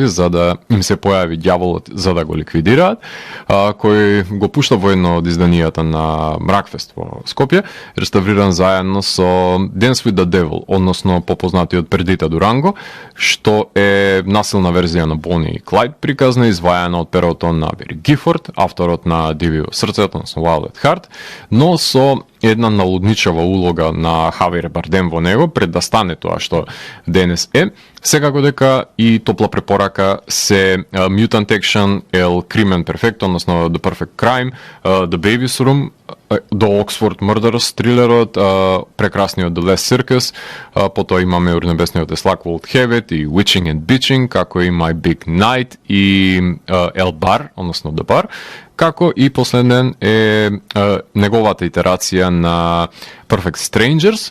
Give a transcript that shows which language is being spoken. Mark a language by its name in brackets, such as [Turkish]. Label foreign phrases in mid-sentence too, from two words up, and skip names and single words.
[Macedonian] за да им се појави ѓаволот за да го ликвидираат, кој го пушта во едно од изданијата на Мракфест во Скопје, реставриран заедно со Dance with the Devil, односно попознатиот Пердита Дуранго, што е насилна верзија на Бони и Клайд приказна, извајана од перото на Бери Гифорд, авторот на Дивио срцето, односно Wild at Heart, но со една налудничава улога на Хавиер Бардем во него, пред да стане тоа што денес е. Секако дека и топла препорака се Mutant Action, El Crimen Perfecto, односно The Perfect Crime, The Baby's Room, до Oxford Murderers, трилерот, прекрасниот The Last Circus, потоа имаме Урнебесниот Slug Won't Have It и Witching and Bitching, како и My Big Night и El Bar, односно The Bar, како и последен е неговата итерација на Perfect Strangers.